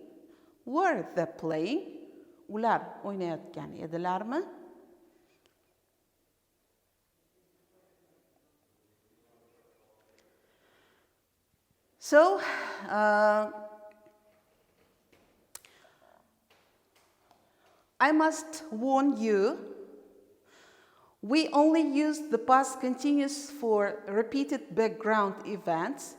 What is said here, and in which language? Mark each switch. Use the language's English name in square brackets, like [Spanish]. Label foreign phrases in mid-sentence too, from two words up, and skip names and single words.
[Uzbek] Ular o'ynayotgan edilarmi? [English] So, I must warn you, we only use the past continuous for repeated background events.